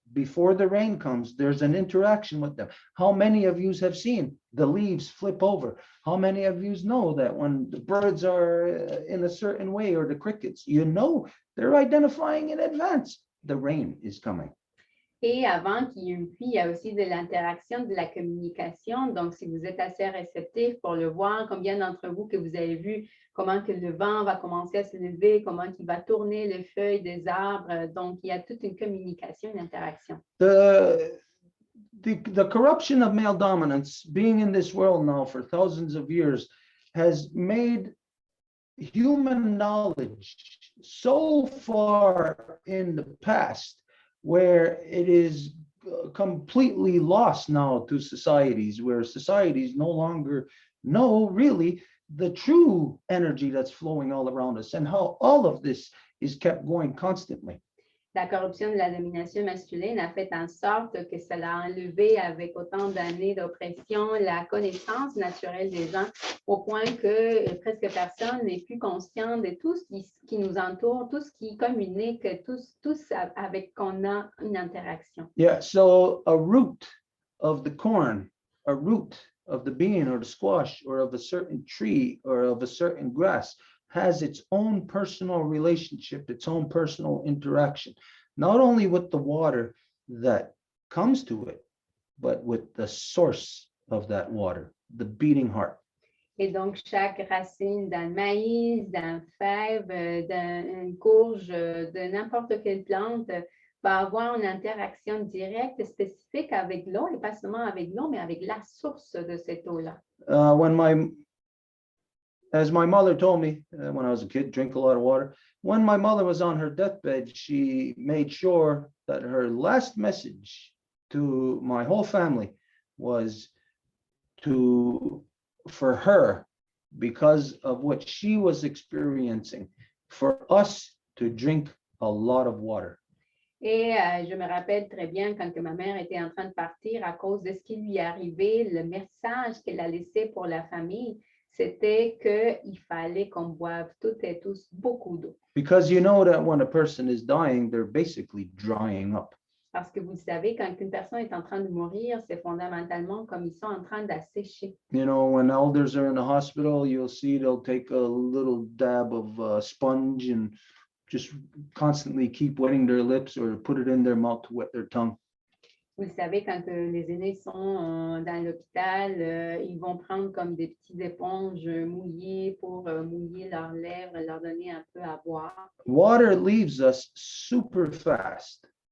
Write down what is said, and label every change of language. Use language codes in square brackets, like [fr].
[en] Before the rain comes, there's an interaction with them. How many of you have seen the leaves flip over? How many of you know that when the birds are in a certain way, or the crickets, they're identifying in advance the rain is coming. [fr] Et avant qu'il y ait une pluie, il y a aussi de l'interaction, de la communication. Donc, si vous êtes assez réceptif pour le voir, combien d'entre vous que vous avez vu comment que le vent va commencer à se lever, comment il va tourner les feuilles des arbres. Donc, il y a toute une communication, une interaction. [en] The corruption of male dominance being in this world now for thousands of years has made human knowledge so far in the past where it is completely lost now to societies, where societies no longer know really the true energy that's flowing all around us and how all of this is kept going constantly. [fr] La corruption de la domination masculine a fait en sorte que cela a enlevé avec autant d'années d'oppression la connaissance naturelle des gens au point que presque personne n'est plus conscient de tout ce qui nous entoure, tout ce qui communique, tous avec qu'on a une interaction. [en] Yeah, so a root of the corn, a root of the bean or the squash or of a certain tree or of a certain grass has its own personal relationship, its own personal interaction, not only with the water that comes to it, but with the source of that water, the beating heart. [fr] Et donc, chaque racine d'un maïs, d'un fève, d'une courge, de n'importe quelle plante va avoir une interaction directe, spécifique avec l'eau, et pas seulement avec l'eau, mais avec la source de cette eau-là. [en] As my mother told me when I was a kid, drink a lot of water. When my mother was on her deathbed, she made sure that her last message to my whole family was for her, because of what she was experiencing, for us to drink a lot of water. [fr] Et je me rappelle très bien quand que ma mère était en train de partir à cause de ce qui lui est arrivé, le message qu'elle a laissé pour la famille, c'était qu'il fallait qu'on boive toutes et tous beaucoup d'eau. [en] Because you know that when a person is dying, they're basically drying up. [fr] Parce que vous savez, quand une personne est en train de mourir, c'est fondamentalement comme ils sont en train d'assécher. [en] You know, when elders are in the hospital, you'll see they'll take a little dab of sponge and just constantly keep wetting their lips or put it in their mouth to wet their tongue. [fr] Vous le savez, quand les aînés sont dans l'hôpital, ils vont prendre comme des petites éponges mouillées pour mouiller leurs lèvres et leur donner un peu à boire. [en] Water leaves us super fast.